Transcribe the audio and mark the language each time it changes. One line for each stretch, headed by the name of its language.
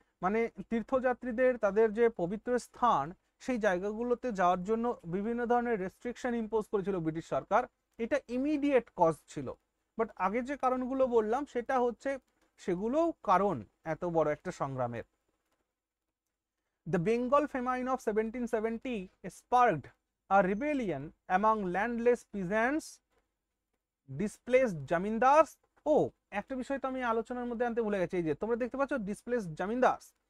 Bangla: মানে তীর্থযাত্রীদের তাদের যে পবিত্র স্থান, সেই জায়গাগুলোতে যাওয়ার জন্য বিভিন্ন ধরনের রেস্ট্রিকশন ইম্পোজ করেছিল ব্রিটিশ সরকার। এটা ইমিডিয়েট কজ ছিল। বাট আগে যে কারণগুলো বললাম সেটা হচ্ছে, সেগুলোও কারণ এত বড় একটা সংগ্রামের।
English: The Bengal famine of 1770 sparked a rebellion among landless peasants, displaced zamindars.
Bangla: ও একটা বিষয় তো আমি আলোচনার মধ্যে আনতে ভুলে গেছি, এই যে তোমরা দেখতে পাচ্ছ ডিসপ্লেসড জামিনদার্স।